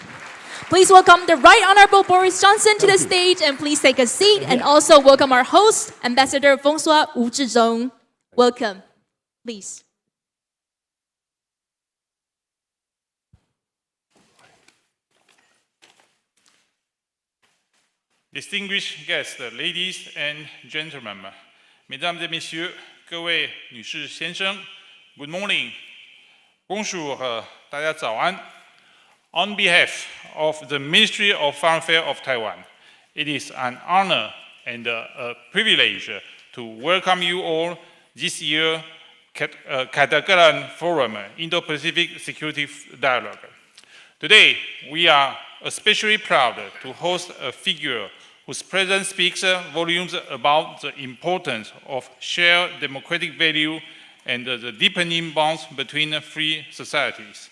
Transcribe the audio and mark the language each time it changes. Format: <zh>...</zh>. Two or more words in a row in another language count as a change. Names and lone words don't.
<en>Please welcome the Right Honorable Boris Johnson to the stage, and please take a seat, and also welcome our host, Ambassador François Wu Zhizhong. Welcome. Please. Distinguished guests, ladies and gentlemen,</en> <fr>mesdames et messieurs,</fr> <zh>各位女士</zh> <en>先生 ，Good morning,</en> <fr>bonjour,</fr> <zh>大家早安。</zh> <en>On behalf of the Ministry of Foreign Affairs of Taiwan, it is an honor and a privilege to welcome you all this year's Catalan Forum Indo-Pacific Security Dialogue. Today, we are especially proud to host a figure whose presence speaks volumes about the importance of shared democratic value and the deepening bonds between free societies.</en>